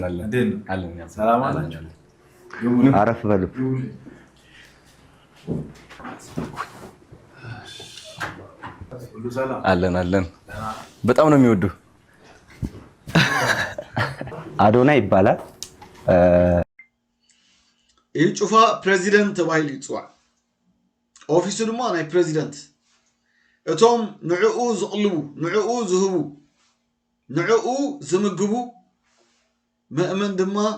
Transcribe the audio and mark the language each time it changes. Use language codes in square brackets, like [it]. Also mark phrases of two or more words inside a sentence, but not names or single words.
[am] ሰላም አላችሁ? አረፍ በሉ። አለን በጣም ነው የሚወዱ። አዶና ይባላል። [ti] እዩ ጩፋ ፕሬዚደንት ተባሂሉ ይፅዋዕ። ኦፊሱ ድማ ናይ ፕሬዚደንት እቶም ንዕኡ ዝቕልቡ ንዕኡ ዝህቡ ንዕኡ ዝምግቡ ምእመን ድማ